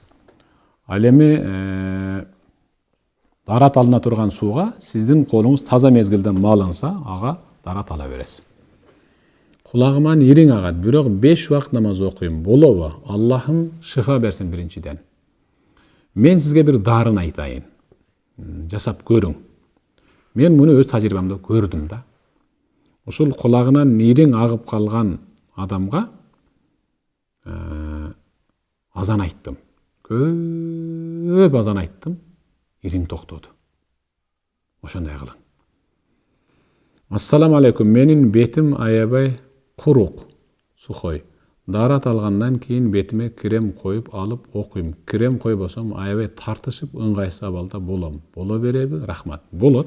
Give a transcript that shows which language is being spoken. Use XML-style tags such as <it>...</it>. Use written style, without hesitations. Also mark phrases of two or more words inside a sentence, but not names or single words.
<ky>Ал эми дарат алына турган сууга сиздин колуңуз таза мезгилден малынса, ага дарат ала бересиз. Кулагыман ириң агат, бирок 5 убакыт намаз окуйм болобу? Аллахым шифа берсин биринчиден.</ky> <kk>Мен сізге бір дарын айтайын. Жасап көрің. Мен мұны өз тәжірибемде көрдім да. Ошол құлағынан ирең ағып қалған адамға азан айттым. Көп азан айттым. Ирең тоқтады.</kk> <ky>Ошондой кылың.</ky> <ar>السلام عليكم.</ar> <ky>Менин бетим аябай курук, сухой. Дарат алгандан кийин бетиме крем коюп алып окуйм. Крем койбосом аябай тартышып ыңгайсыз абалда болом. Боло береби? Рахмат. Болот.</ky>